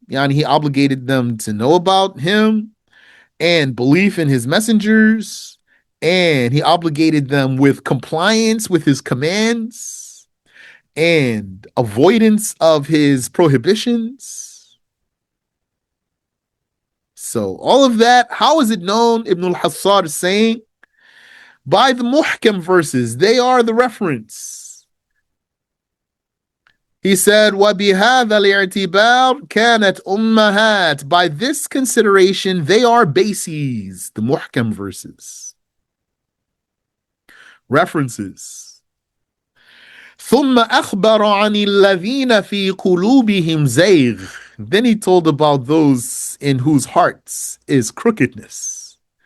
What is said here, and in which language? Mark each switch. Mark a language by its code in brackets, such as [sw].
[en] Yani He obligated them to know about Him and belief in His messengers, and He obligated them with compliance with His commands and avoidance of His prohibitions. So all of that, how is it known? Ibn al-Hassar is saying, by the muhkam verses, they are the reference. He said, [ar] وَبِهَذَا الْإِعْتِبَارِ كَانَتْ أُمَّهَاتٍ. [en] By this consideration, they are bases, the muhkam verses. References. [ar] ثُمَّ أَخْبَرَ عَنِ الَّذِينَ فِي قُلُوبِهِمْ زَيْغٍ. [en] Then he told about those in whose hearts is crookedness.